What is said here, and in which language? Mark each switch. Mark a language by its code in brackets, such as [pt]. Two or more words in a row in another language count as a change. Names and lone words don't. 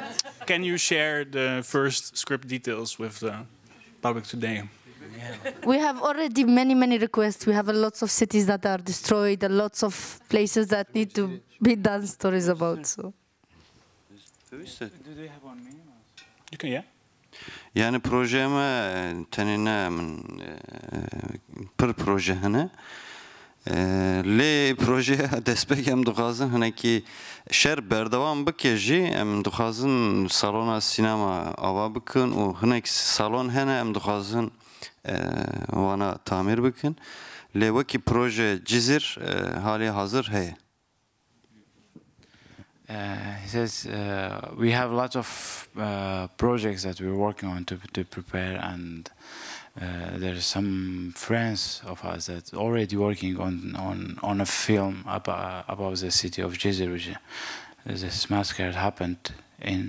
[en] Can you share the first script details with the public today? We have already many requests. We have lots of cities that are destroyed, lots of places that need to be done stories about. So. Do they have on me? You can, yeah. [ku] Yani projeme tenine per proje hene لی پروژه دستپک هم دخوازن هنه که شهر بردوام بکشی هم دخوازن سالن سینما آوا بکن و هنه که سالن هنه هم دخوازن وانا تعمیر بکن لی وکی پروژه جزیر حالی حاضر هی. [en] He says we have lots of projects that we're working on to prepare, and there's some friends of us that already working on a film about the city of Jizr, which this massacre happened in.